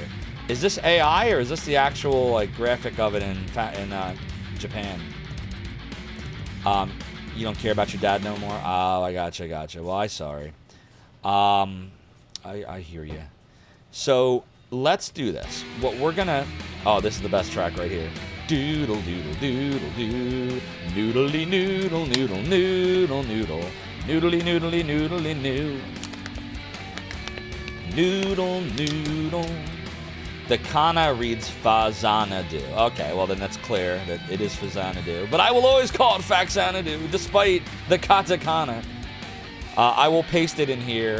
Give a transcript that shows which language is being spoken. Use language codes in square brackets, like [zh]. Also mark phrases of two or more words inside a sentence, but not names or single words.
[en] Is this AI or is this the actual like graphic of it in Japan? You don't care about your dad no more? Oh, I gotcha. Well, I'm sorry. I hear you. So let's do this. What we're gonna... Oh, this is the best track right here. Doodle doodle doodle doo. Noodly noodle noodle noodle noodle. Noodly noodly noodly noo. Noodle noodle. The kana reads Faxanadu. Okay, well then that's clear that it is Faxanadu. But I will always call it Faxanadu, despite the katakana. I will paste it in here.